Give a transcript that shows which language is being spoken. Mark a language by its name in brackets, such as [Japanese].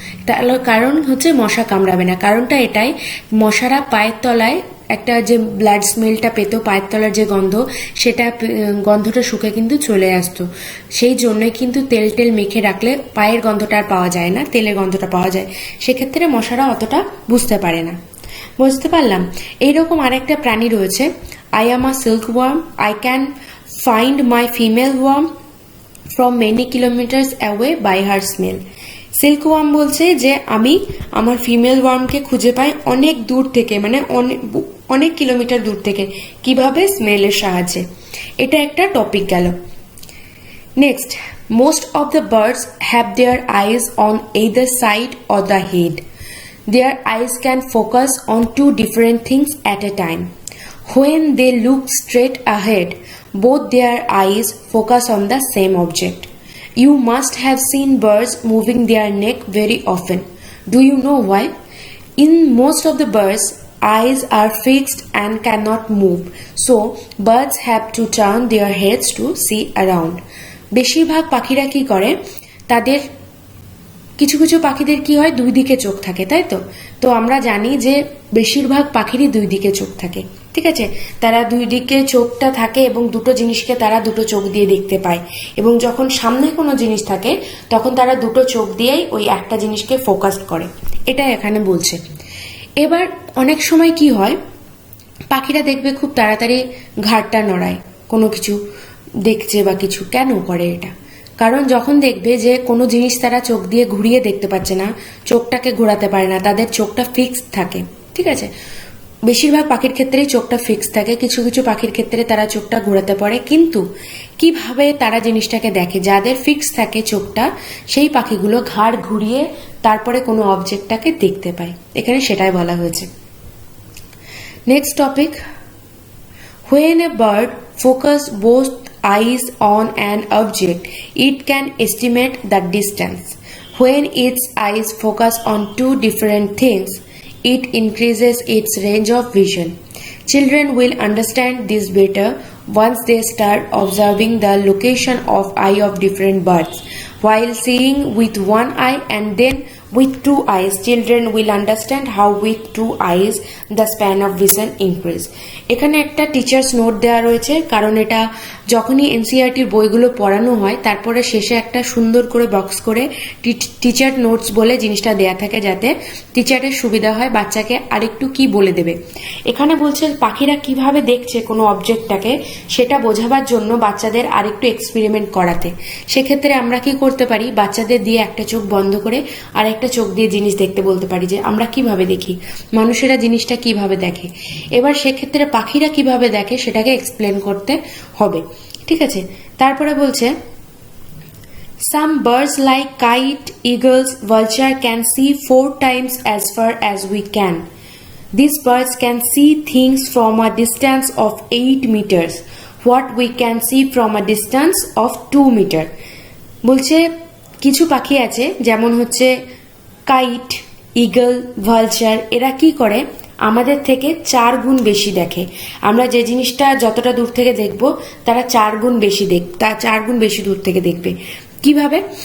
[Bangla] তাহলে কারণ হচ্ছে মশা কামড়াবে না। কারণটা এটাই, মশারা পায়ের তলায় একটা যে ব্লাড স্মেলটা পেত, পায়ের তলার যে গন্ধ, সেটা গন্ধটা শুকে কিন্তু চলে আসতো। সেই জন্যই কিন্তু তেল মেখে রাখলে পায়ের গন্ধটা আর পাওয়া যায় না, তেলের গন্ধটা পাওয়া যায়। সেক্ষেত্রে মশারা অতটা বুঝতে পারে না। বুঝতে পারলাম। এইরকম আরেকটা প্রাণী রয়েছে, [English] I am a silkworm, I can find my female worm from many kilometers away by her smell. [Bangla] সিল্কওয়ার্ম বলছে যে আমি আমার ফিমেল ওয়ার্মকে খুঁজে পাই অনেক দূর থেকে, মানে অনেক কিলোমিটার দূর থেকে। কিভাবে? স্মেলের সাহায্যে। এটা একটা টপিক গেল। [English] Next, most of the birds have their eyes on either side or the head. Their eyes can focus on two different things at a time. When they look straight ahead, both their eyes focus on the same object. You must have seen birds moving their neck very often. Do you know why? In most of the birds, eyes are fixed and cannot move. So, birds have to turn their heads to see around. [Bangla] বেশিরভাগ পাখিরা কি করে, তাদের কিছু কিছু পাখিদের কি হয়, দুই দিকে চোখ থাকে, তাই তো? তো আমরা জানি যে বেশিরভাগ পাখিরই দুই দিকে চোখ থাকে, ঠিক আছে? তারা দুই দিকে চোখটা থাকে এবং দুটো জিনিসকে তারা দুটো চোখ দিয়ে দেখতে পায়। এবং যখন সামনে কোনো জিনিস থাকে তখন তারা দুটো চোখ দিয়েই ওই একটা জিনিসকে ফোকাস করে। এটা এখানে বলছে। এবার অনেক সময় কি হয়, পাখিরা দেখবে খুব তাড়াতাড়ি ঘাড়টা নড়ায় কোনো কিছু দেখছে বা কিছু। কেন করে এটা? কারণ যখন দেখবে যে কোনো জিনিস তারা চোখ দিয়ে ঘুরিয়ে দেখতে পাচ্ছে না, চোখটাকে ঘোরাতে পারে না, তাদের চোখটা ফিক্সড থাকে, ঠিক আছে? বেশিরভাগ পাখির ক্ষেত্রেই চোখটা ফিক্স থাকে, কিছু কিছু পাখির ক্ষেত্রে তারা চোখটা ঘোরাতে পারে। কিন্তু কিভাবে তারা জিনিসটাকে দেখে? যাদের ফিক্স থাকে চোখটা, সেই পাখিগুলো ঘাড় ঘুরিয়ে তারপরে কোনো অবজেক্টটাকে দেখতে পায়। এখানে সেটাই বলা হয়েছে। [English] Next topic, when a bird focuses both eyes on an object, it can estimate the distance. When its eyes focus on two different things, it increases its range of vision. Children will understand this better once they start observing the location of eye of different birds. While seeing with one eye and then with two eyes, children will understand how with two eyes the span of vision increase. [Bangla] এখানে একটা teachers note দেওয়া রয়েছে, কারণ এটা যখনই এনসিইআরটির বইগুলো পড়ানো হয় তারপরে শেষে একটা সুন্দর করে বক্স করে টিচার নোটস বলে জিনিসটা দেয়া থাকে, যাতে টিচারের সুবিধা হয় বাচ্চাকে আরেকটু কি বলে দেবে। এখানে বলছে পাখিরা কিভাবে দেখছে কোনো অবজেক্টটাকে সেটা বোঝাবার জন্য বাচ্চাদের আরেকটু এক্সপেরিমেন্ট করাতে। সেক্ষেত্রে আমরা কি করতে পারি, বাচ্চাদের দিয়ে একটা চোখ বন্ধ করে আর একটা চোখ দিয়ে জিনিস দেখতে বলতে পারি যে আমরা কিভাবে দেখি, মানুষেরা জিনিসটা কিভাবে দেখে। এবার সেক্ষেত্রে পাখিরা কিভাবে দেখে সেটাকে এক্সপ্লেন করতে হবে, ঠিক আছে। তারপরে বলছে [English] some birds like kite, eagles, vulture can see 4 times as far as we can. These birds can see things from a distance of 8 meters, what we can see from a distance of 2 meter. [Bangla] বলছে কিছু পাখি আছে যেমন হচ্ছে kite, eagle, vulture, এরা কি করে আমাদের থেকে 4 গুণ বেশি দেখে। আমরা যে জিনিসটা যতটা দূর থেকে দেখব তারা 4 গুণ বেশি দূর থেকে দেখবে। কিভাবে?